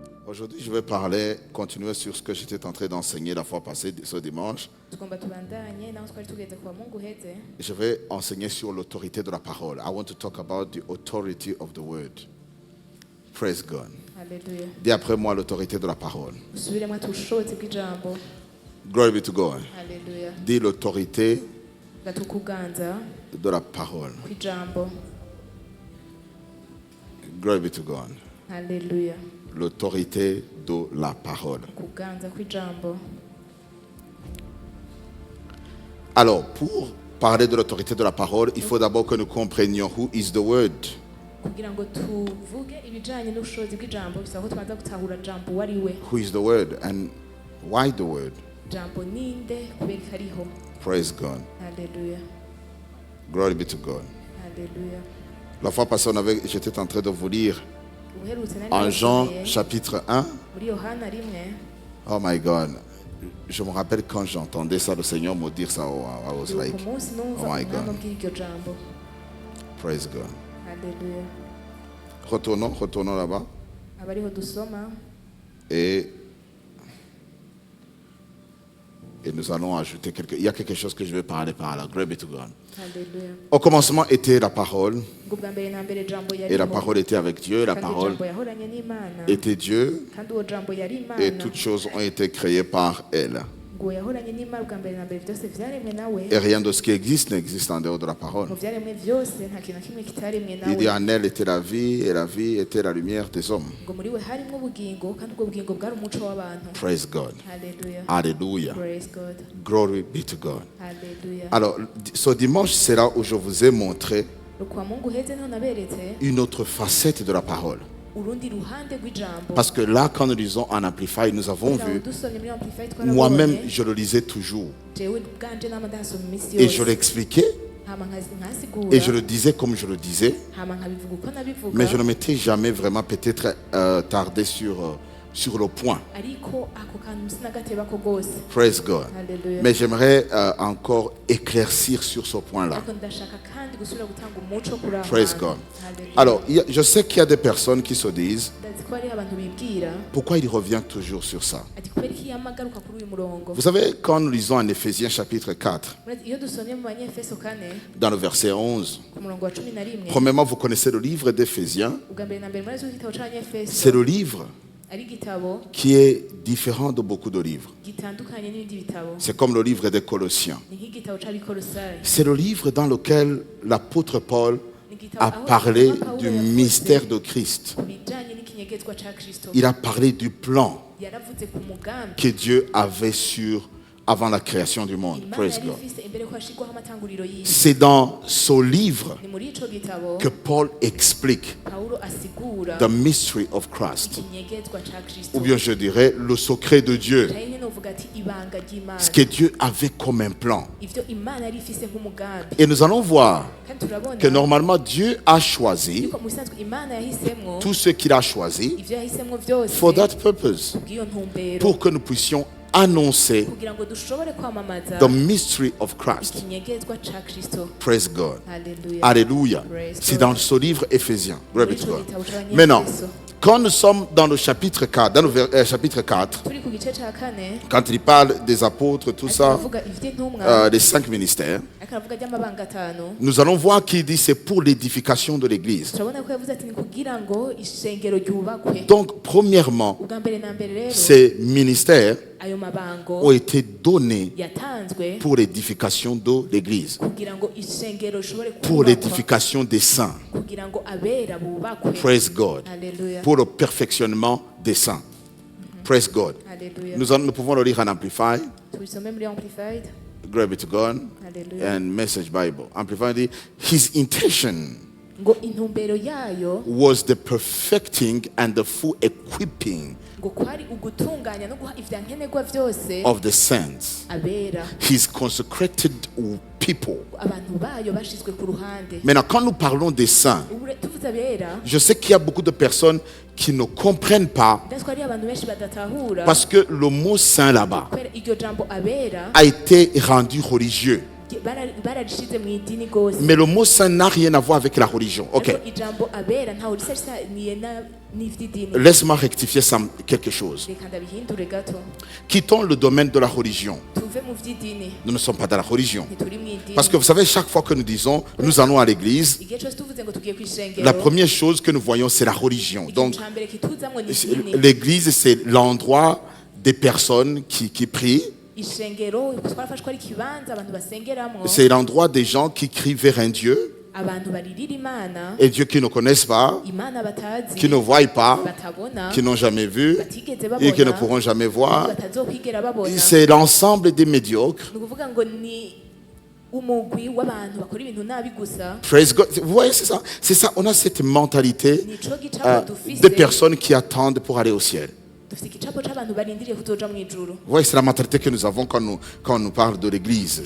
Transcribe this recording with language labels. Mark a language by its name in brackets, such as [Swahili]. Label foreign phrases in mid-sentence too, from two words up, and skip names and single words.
[French] Aujourd'hui, je vais continuer sur ce que j'étais en train d'enseigner la fois passée, ce dimanche. Je vais enseigner sur l'autorité de la parole. [English] I want to talk about the authority of the word. Praise God. Hallelujah. [French] Dis après moi l'autorité de la parole. [English] Glory be to God. Hallelujah. [French] Dis l'autorité [Rundi] Gatukuganza [French] de la parole. [Rundi] kwijambo. [English] Glory be to God. Hallelujah. [French] L'autorité de la parole. [Rundi] Kuganza kwijambo. [French] Alors, pour parler de l'autorité de la parole, il faut d'abord que nous comprenions [English] who is the word. [Rundi] Kugira ngo tuvuge ibijanye n'ubushobozi bw'ijambo bisaba ko tubanza gutahura jambo wariwe. [English] Who is the word and why the word? [Rundi] Jambo ninde kubera kariho. [English] Praise God. Hallelujah. Glory be to God. Hallelujah. [French] La fois passée, j'étais en train de vous lire [Rundi] Uherutse nari [French] en Jean [Rundi] nasomeye [French] chapitre 1. [Rundi] muri Yohana rimwe. [English] Oh my God. [French] Je me rappelle quand j'entendais ça, le Seigneur me dire ça. [English] I was like, [Rundi] Ku munsi numva [English] oh my [Rundi] umwami [English] God. [Rundi] abwira iryo jambo. [English] Praise God. Hallelujah. [French] Retournons là-bas. [Rundi] Abariho dusoma [French] Et nous allons ajouter il y a quelque chose que je vais parler par là. [English] Glory be to God. Hallelujah. [French] Au commencement était la parole. [Rundi] Ngo bwa mbere na mbere jambo [French] Et la [Rundi] yariho. [French] parole était avec Dieu. La [Rundi] Kandi [French] parole [Rundi] jambo yahoranye n'Imana. [French] était Dieu. [Rundi] Kandi uwo jambo yari Imana. [French] Et toutes choses ont été créées par elle. [Rundi] Ngo yahoranye n'Imana bwa mbere na mbere byose vyaremwe nawe. [French] Et rien de ce qui existe n'existe en dehors de la parole. [Rundi] Mu vyaremwe vyose nta kintu na kimwe kitaremwe [French] Il dit [Rundi] nawe. [French] en elle était la vie et la vie était la lumière des hommes. [Rundi] Ngo muri we harimwo ubugingo kandi ubwo bugingo bwari umuco w'abantu. [English] Praise God. Hallelujah. [French] Alléluia. [English] Praise God. Glory be to God. Hallelujah. [French] Alors, ce dimanche, c'est là où je vous ai montré [Rundi] Kwa Mungu heze nto naberetse [French] une autre facette de la parole. [Rundi] urundi ruhande rw'ijambo. [French] Parce que là, quand nous lisons en Amplify, nous avons [Rundi] Kugira ngo [French] vu, [Rundi] dusomye muri Amplified [French] moi-même, [Rundi] twarabonye, [French] je le lisais toujours. [Rundi] jewe bwanje nama ndasoma imisi [French] Et je [Rundi] yose. [French] l'expliquais, [Rundi] Hama nkasigura. [French] et je le disais comme je le disais, [Rundi] Hama nkabivuga uko nabivuga. [French] mais je ne m'étais jamais vraiment peut-être tardé sur le point. [Rundi] Ariko ako kantu sinagatebako gose. [English] Praise God. Hallelujah. [French] Mais j'aimerais encore éclaircir sur ce point-là. [Rundi] Ariko ndashaka kandi gusubira gutanga umuco kuri aho [English] Praise [Rundi] hantu. [English] God. Hallelujah. [French] Alors, je sais qu'il y a des personnes qui se disent, [Rundi] Ndazi ko hariho abantu bibwira [French] pourquoi il revient toujours sur ça? [Rundi] ati kubera iki yamagaruka kuri uyu murongo. [French] Vous savez, quand nous lisons en Éphésiens chapitre 4, [Rundi] Iyo dusomye mu Banyefeso 4 [French] dans le verset 11, [Rundi] ku murongo wa 11 [French] premièrement, vous connaissez le livre d'Éphésiens. [Rundi] ubwa mbere na mbere muri igitabo c'Abanyefeso [French] C'est le livre [Rundi] ari igitabo [French] qui est différent de beaucoup de livres. [Rundi] gitandukanye n'ibindi bitabo. [French] C'est comme le livre des Colossiens. [Rundi] Ni nk'igitabo c'Abikolosayi. [French] C'est le livre dans lequel l'apôtre Paul [Rundi] Ni igitabo [French] a [Rundi] aho [French] parlé [Rundi] Pawulo [French] du [Rundi] yavuze [French] mystère de Christ. [Rundi] ku bijanye n'ikinyegezwa ca Kristo. [French] Il a parlé du plan [Rundi] Yaravuze ku mugambi [French] que Dieu avait avant la création du monde. [Rundi] Imana [English] Praise [Rundi] yari [English] God. [Rundi] ifise imbere ko hashirwaho amatanguriro y'isi. [French] C'est dans ce livre [Rundi] Ni muri ico gitabo [French] que Paul explique [Rundi] Pawulo asigura [English] the mystery of Christ. [Rundi] ikinyegezwa ca Kristo. [French] Ou bien je dirais le secret de Dieu. [Rundi] Canke nyene uvuga ati ibanga ry'Imana. [French] Ce que Dieu avait comme un plan. [Rundi] Ivyo Imana yari ifise nk'umugambi. [French] Et nous allons voir [Rundi] Kandi turabona [French] que normalement Dieu a choisi [Rundi] yuko mu bisanzwe Imana yahisemwo [French] tout ce qu'il a choisi [Rundi] ivyo yahisemwo vyose [English] for that purpose. [Rundi] kubw'iyo ntumbero [French] Pour que nous puissions annoncer [Rundi] kugira ngo dushobore kwamamaza [English] the mystery of Christ. [Rundi] ikinyegezwa ca Kristo. [English] Praise God. Hallelujah. [French] Alléluia. [English] Praise [French] C'est [English] God. [French] dans ce livre Éphésiens. [English] Glory be to [Rundi] Muri ico [English] God. [Rundi] gitabo c'Abanyefeso. [French] Maintenant, quand nous sommes dans le chapitre 4, dans le chapitre 4, [Rundi] turi ku gice ca 4 [French] quand il parle des apôtres, tout ça, [Rundi] aravuga ivy'intumwa [French] des 5 ministères, [Rundi] akaravuga ry'amabanga atanu. [French] nous allons voir qu'il dit c'est pour l'édification de l'Église. [Rundi] Turabona ko yavuze ati ni kugira ngo ishengero ryubakwe. [French] Donc, premièrement, [Rundi] Ubwa mbere na mbere rero [French] ces ministères [Rundi] ayo mabango [French] ont été donnés [Rundi] yatanzwe [French] pour l'édification de l'Église, [Rundi] kugira ngo ishengero rishobore [French] pour [Rundi] kubakwa, [French] l'édification des saints. [Rundi] kugira ngo abera bubakwe. [English] Praise God. Hallelujah. [French] Pour le perfectionnement des saints. [English] Praise God. Hallelujah. [French] Nous pouvons le lire en Amplify, [Rundi] Tubisome muri Amplified. [English] Glory be to God, Hallelujah. and Message Bible. [French] Amplify dit, [English] his intention [Rundi] Ngo intumbero yayo [English] was the perfecting and the full equipping [Rundi] ngo kwari ugutunganya no guha ivyankenerwa vyose [English] of the saints, [Rundi] abera, [English] his consecrated people. [Rundi] abantu bayo bashizwe ku ruhande. [French] Maintenant, quand nous parlons des saints, [Rundi] Tuvuze abera [French] je sais qu'il y a beaucoup de personnes qui ne comprennent pas [Rundi] ndazi ko ari abantu benshi badatahura [French] parce que le mot saint là-bas [Rundi] kubera iryo jambo abera [French] a été rendu religieux. [Rundi] bararishize mu idini gose [French] Mais le mot saint n'a rien à voir avec la religion. Ok. [Rundi] ariko ijambo abera ntaho risaniye n'ivy'idini. [French] Laisse-moi rectifier ça, quelque chose. [Rundi] Reka ndabihindure gato [French] Quittons le domaine de la religion. [Rundi] tuve mu vy'idini [French] Nous ne sommes pas dans la religion. [Rundi] ntituri mu idini. [French] Parce que vous savez, chaque fois que nous disons, nous allons à l'église, [Rundi] igihe cose tuvuze ngo tugiye kw'ishengero [French] la première chose que nous voyons, c'est la religion. Donc, [Rundi] ikintu ca mbere kituzamwo ni idini. [French] l'église, c'est l'endroit des personnes qui prient. [Rundi] Ishengero twarafashwe ari ikibanza abantu basengeramwo [French] C'est l'endroit des gens qui crient vers un Dieu, [Rundi] abantu baririra imana [French] et Dieu qu'ils ne connaissent pas, [Rundi] imana batazi [French] qui ne voient pas, [Rundi] batabona [French] qui n'ont jamais vu [Rundi] batigeze [French] et qui ne [Rundi] babona [French] pourront jamais voir. [Rundi] batazokwigera babona. [French] C'est l'ensemble des médiocres. [Rundi] ni ukuvuga ngo ni umugwi w'abantu bakora ibintu nabi gusa. [English] Praise God. [French] Vous voyez, c'est ça. C'est ça. On a cette mentalité [Rundi] nico gicapo [French] des [Rundi] dufise [French] personnes qui attendent pour aller au ciel. [Rundi] dufise igicapo c'abantu barindiriye kuzoja mu ijuru. [French] Vous voyez, c'est la mentalité que nous avons quand on nous parle de l'église.